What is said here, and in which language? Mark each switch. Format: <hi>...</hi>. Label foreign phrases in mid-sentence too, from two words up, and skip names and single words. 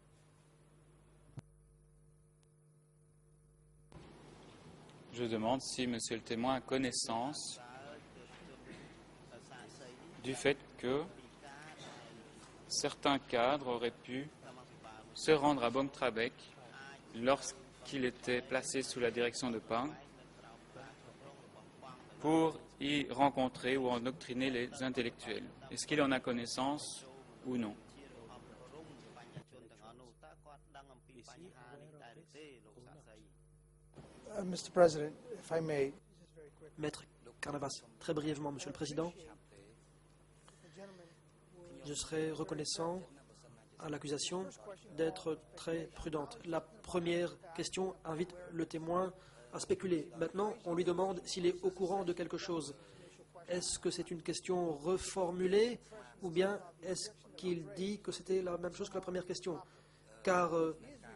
<fr>Je demande si monsieur le témoin a connaissance du fait que certains cadres auraient pu se rendre à Bang Trabek lorsqu'il était placé sous la direction de Pang pour y rencontrer ou endoctriner les intellectuels. Est-ce qu'il en a connaissance ou non?</fr> <km>បញ្ញជនទាំងអស់នោះតើគាត់ដឹងអំពីបញ្ហានេះដែរឬទេលោកសាស្ត្រី</km> <en>Mr. President, if I may,</en> <fr>Maître Canavas, très brièvement, Monsieur le Président, je serai reconnaissant à l'accusation d'être très prudente. La première question invite le témoin à spéculer. Maintenant, on lui demande s'il est au courant de quelque chose. Est-ce que c'est une question reformulée ou bien est-ce qu'il dit que c'était la même chose que la première question?</fr>